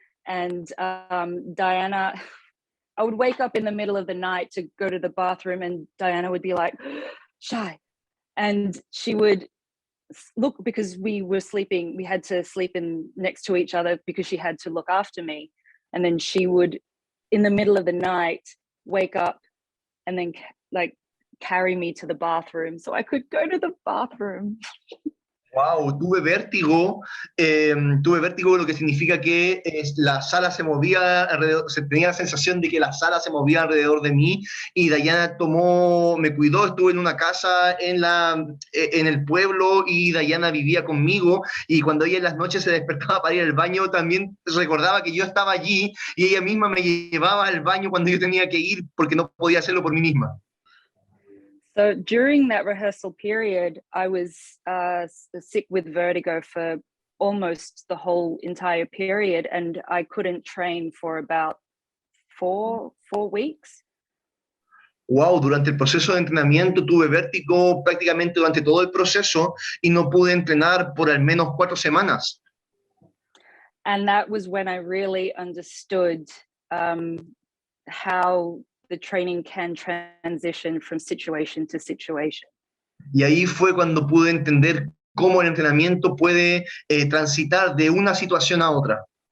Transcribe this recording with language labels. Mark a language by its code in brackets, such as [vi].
[en] And Diana, I would wake up in the middle of the night to go to the bathroom, and Diana would be like, "Shy," and she would look, because we had to sleep next to each other because she had to look after me. And then she would, in the middle of the night, wake up and then carry me to the bathroom so I could go to the bathroom. [es] Wow, tuve vértigo, lo que significa que la sala se movía alrededor, se tenía la sensación de que la sala se movía alrededor de mí y Diana me cuidó, estuve en una casa en el pueblo y Diana vivía conmigo y cuando ella en las noches se despertaba para ir al baño también recordaba que yo estaba allí y ella misma me llevaba al baño cuando yo tenía que ir porque no podía hacerlo por mí misma. [en] So during that rehearsal period, I was sick with vertigo for almost the whole entire period, and I couldn't train for about four weeks. [es] Wow, durante el proceso de entrenamiento tuve vértigo prácticamente durante todo el proceso y no pude entrenar por al menos 4 semanas. [en] And that was when I really understood how the training can transition from situation to situation. [es] Y ahí fue cuando pude entender cómo el entrenamiento puede transitar de una situación a otra.